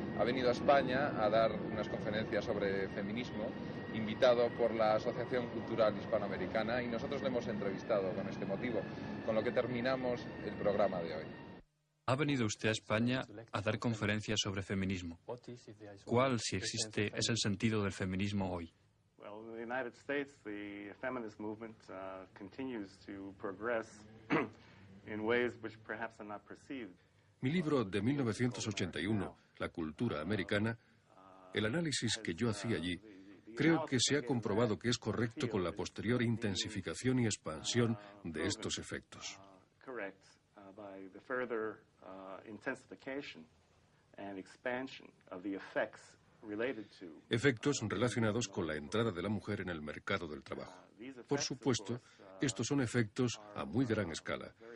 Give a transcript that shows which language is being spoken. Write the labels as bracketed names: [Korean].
[Spanish] Ha venido a España a dar unas conferencias sobre feminismo, invitado por la Asociación Cultural Hispanoamericana, y nosotros le hemos entrevistado con este motivo, con lo que terminamos el programa de hoy. Ha venido usted a España a dar conferencias sobre feminismo. ¿Cuál, si existe, es el sentido del feminismo hoy? [English] Well, in the United States, the feminist movement continues to progress in ways which perhaps are not perceived. [Spanish] Mi libro de 1981, La cultura americana, el análisis que yo hacía allí, creo que se ha comprobado que es correcto con la posterior intensificación y expansión de estos efectos. [English] Correct, by the further intensification and expansion of the effects related to [Spanish] Efectos relacionados con la entrada de la mujer en el mercado del trabajo. Por supuesto, estos son efectos a muy gran escala.